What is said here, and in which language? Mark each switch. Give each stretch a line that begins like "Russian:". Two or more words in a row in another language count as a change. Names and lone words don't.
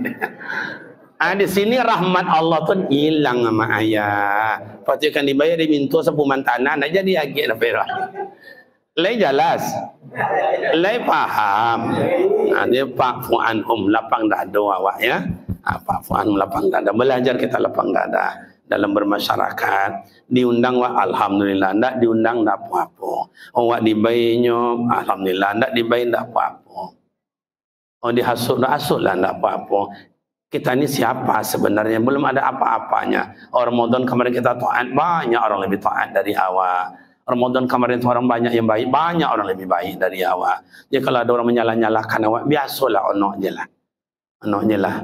Malay: Di sini rahmat Allah tu hilang sama ayah. Pasti kan dibayar diminta sepuman tanah, nak jadi agak lah perah. Lai jelas, lai faham. Dia Pak Fuan lapang dada awak ya. Pak Fuan lapang dada, belajar kita lapang dada dalam bermasyarakat. Diundang wak alhamdulillah, ndak diundang ndak apa-apa. Wak dibayarnya alhamdulillah, ndak dibayar ndak apa-apa. Dihasut lah ndak apa-apa. Kita ni siapa sebenarnya? Belum ada apa-apanya. Ramadan kemarin kita taat, banyak orang lebih taat dari awak. Ramadan kemarin tu orang banyak yang baik, banyak orang lebih baik dari awak. Jadi kalau ada orang menyalah-nyalahkan awak, biasalah onok je lah.